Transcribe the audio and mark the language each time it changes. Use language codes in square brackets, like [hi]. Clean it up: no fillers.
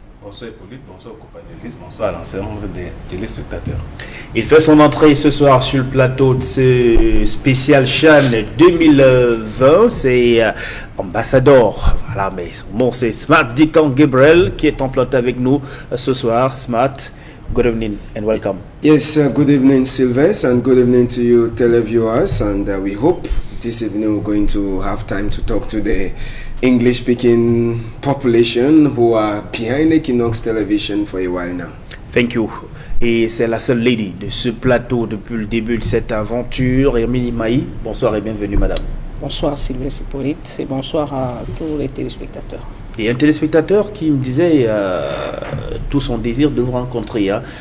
[fr] Bonsoir Hippolyte, bonsoir aux compagnons, bonsoir à l'ensemble des téléspectateurs. Il fait son entrée ce soir sur le plateau de ce spécial CHAN 2020. C'est ambassadeur. Voilà, mais son nom c'est Smart Dikan Gabriel qui est en plateau avec nous ce soir. [en] Smart, good evening and welcome. Yes, good evening Sylvester and good evening to you televiewers, and we hope this evening we're going to have time to talk to the English-speaking population who are behind Equinox Television for a while now. Thank you. [fr] Et c'est la seule lady de ce plateau depuis le début de cette aventure, Hermine Maï. Bonsoir et bienvenue madame. Bonsoir Sylvestre Hippolyte et bonsoir à tous les téléspectateurs. Et un téléspectateur qui me disait tout son désir de vous rencontrer. Hein.